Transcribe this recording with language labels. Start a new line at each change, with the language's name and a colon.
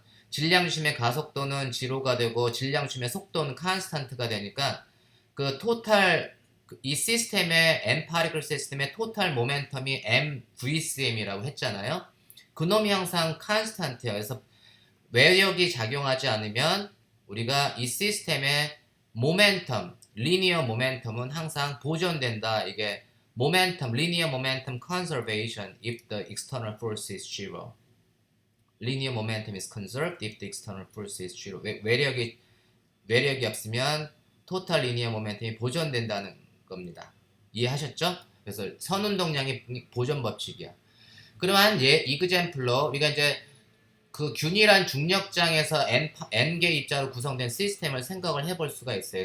Korean: 질량심의 가속도는 0가 되고 질량심의 속도는 constant가 되니까 그 토탈 이 시스템의 n 파리클 시스템의 토탈 모멘텀이 mVCM이라고 했잖아요. 그놈이 항상 constant예요. 그래서 외력이 작용하지 않으면 우리가 이 시스템의 모멘텀, 리니어 모멘텀은 항상 보존된다. 이게
English: 모멘텀, 리니어 모멘텀 conservation if the external force is zero. linear momentum is conserved if the external force is zero.
Korean: 외력이 없으면 토탈 리니어 모멘텀이 보존된다는 겁니다. 이해하셨죠? 그래서 선운동량이 보존 법칙이야. 그러면 이그젬플로 우리가 이제 그 균일한 중력장에서 n개 입자로 구성된 시스템을 생각을 해볼 수가 있어요.